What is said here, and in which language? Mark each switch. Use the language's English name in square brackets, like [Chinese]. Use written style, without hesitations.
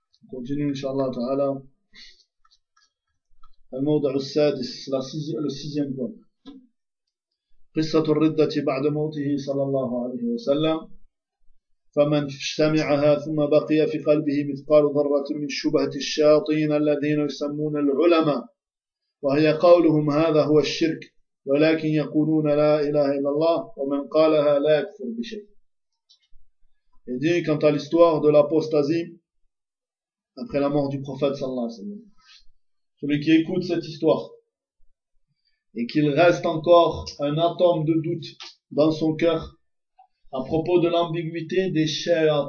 [French] continue, inshallah ta'ala. [Arabic] الموضع السادس [French] le sixième point. [Arabic] قصة الردة بعد موته صلى الله عليه وسلم. فمن سمعها ثم بقي في قلبه مثقال ذرة من شبهة الشياطين الذين يسمون العلماء وهي قولهم هذا هو الشرك ولكن يقولون لا إله إلا الله ومن قالها لا يكفر بشيء. [French] Il dit quant à l'histoire de l'apostasie après la mort du prophète sallallahu alayhi wa sallam. Celui qui écoute cette histoire et qu'il reste encore un atome de doute dans son cœur à propos de l'ambiguïté des shayatin.